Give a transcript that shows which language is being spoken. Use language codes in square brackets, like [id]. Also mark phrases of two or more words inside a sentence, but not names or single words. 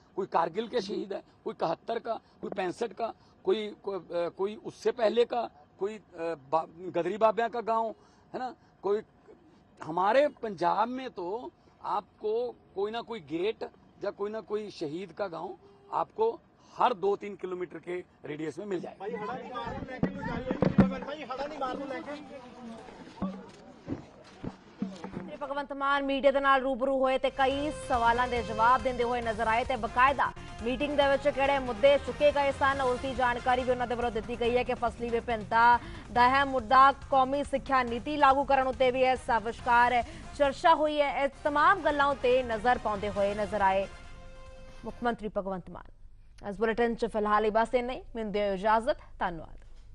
[hi] कोई कारगिल के शहीद है, कोई 71 का, कोई 65 का, कोई उससे पहले का, कोई गदरी बाबिया का गांव है ना। कोई हमारे पंजाब में तो आपको कोई ना कोई गेट या कोई ना कोई शहीद का गांव आपको हर 2-3 किलोमीटर के रेडियस में मिल जाएगा। [pa] ਭਗਵੰਤ ਮਾਨ ਮੀਡੀਆ ਦੇ ਨਾਲ ਰੂਬਰੂ ਹੋਏ ਤੇ ਕਈ ਸਵਾਲਾਂ ਦੇ ਜਵਾਬ ਦਿੰਦੇ ਹੋਏ ਨਜ਼ਰ ਆਏ ਤੇ ਬਕਾਇਦਾ ਮੀਟਿੰਗ ਦੇ ਵਿੱਚ ਕਿਹੜੇ ਮੁੱਦੇ ਚੁੱਕੇ ਗਏ ਸਨ ਉਸ ਦੀ ਜਾਣਕਾਰੀ ਵੀ ਉਹਨਾਂ ਦੇ ਵੱਲੋਂ ਦਿੱਤੀ ਗਈ ਹੈ ਕਿ ਫਸਲੀ ਵਿਭਿੰਨਤਾ ਦਾ ਹੈ ਮੁੱਦਾ, ਕੌਮੀ ਸਿੱਖਿਆ ਨੀਤੀ ਲਾਗੂ ਕਰਨ ਉੱਤੇ ਵੀ ਇਸ ਵਿਚਕਾਰ ਚਰਚਾ ਹੋਈ ਹੈ। ਇਸ तमाम ਗੱਲਾਂ ਉੱਤੇ ਨਜ਼ਰ ਪਾਉਂਦੇ ਹੋਏ ਨਜ਼ਰ ਆਏ ਮੁੱਖ ਮੰਤਰੀ ਭਗਵੰਤ ਮਾਨ। ਇਸ ਬੁਲੇਟਿਨ ਚ ਫਿਲਹਾਲ ਹੀ ਬਸ ਇੰਨਾ ਹੀ। ਮੈਨੂੰ ਦਿਓ ਇਜਾਜ਼ਤ। ਧੰਨਵਾਦ।